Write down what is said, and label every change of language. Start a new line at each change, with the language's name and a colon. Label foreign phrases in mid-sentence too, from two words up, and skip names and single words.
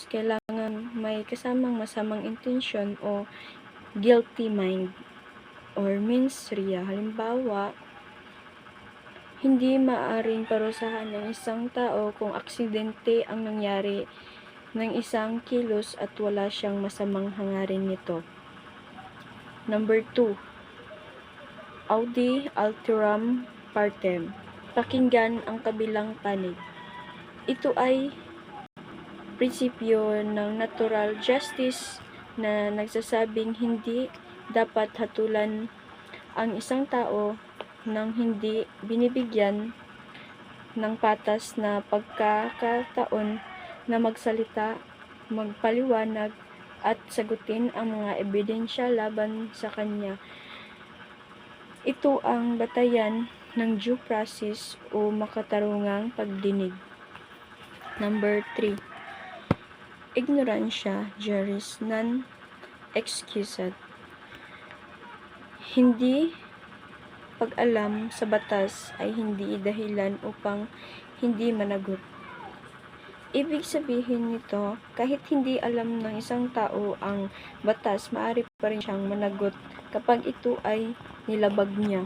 Filipino: Kailangan may kasamang masamang intensyon o
English: guilty mind
Filipino: or
Latin: mens rea.
Filipino: Halimbawa, hindi maaaring parusahan ng isang tao kung aksidente ang nangyari ng isang kilos at wala siyang masamang hangarin nito.
English: Number 2.
Latin: Audi alteram partem.
Filipino: Pakinggan ang kabilang panig. Ito ay prinsipyo ng
English: natural justice
Filipino: na nagsasabing hindi dapat hatulan ang isang tao nang hindi binibigyan ng patas na pagkakataon na magsalita, magpaliwanag at sagutin ang mga ebidensya laban sa kanya. Ito ang batayan ng
English: due process
Filipino: o makatarungang pagdinig.
English: Number 3.
Latin: Ignorancia juris non excusat.
Filipino: Hindi pag-alam sa batas ay hindi dahilan upang hindi managot. Ibig sabihin nito, kahit hindi alam ng isang tao ang batas, maaari pa rin siyang managot kapag ito ay nilabag niya.